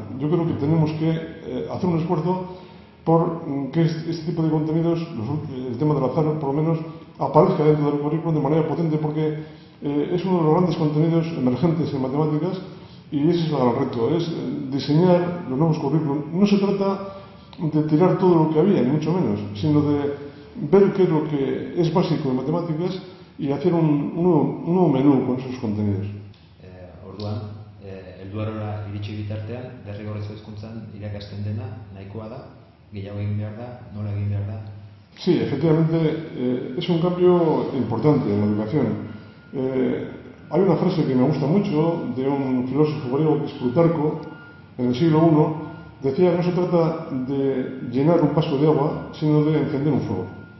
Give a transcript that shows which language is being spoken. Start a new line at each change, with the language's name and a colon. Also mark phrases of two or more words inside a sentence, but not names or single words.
Spanish: Yo creo que tenemos que hacer un esfuerzo por que este tipo de contenidos, el tema del azar por lo menos, aparezca dentro del currículum de manera potente, porque es uno de los grandes contenidos emergentes en matemáticas y ese es el gran reto, es diseñar los nuevos currículum. No se trata de tirar todo lo que había, ni mucho menos, sino de ver qué es lo que es básico en matemáticas y hacer un nuevo menú con esos contenidos.
Basque: Orduan, helduarora iritsi bitartean, derrigorrezko hezkuntzan irakasten dena nahikoa da, gehiago egin behar da, nola egin behar da?
Spanish: Sí, efectivamente, es un cambio importante en la educación. Hay una frase que me gusta mucho de un filósofo griego que es Plutarco, en el siglo I, decía que no se trata de llenar un vaso de agua, sino de encender un fuego.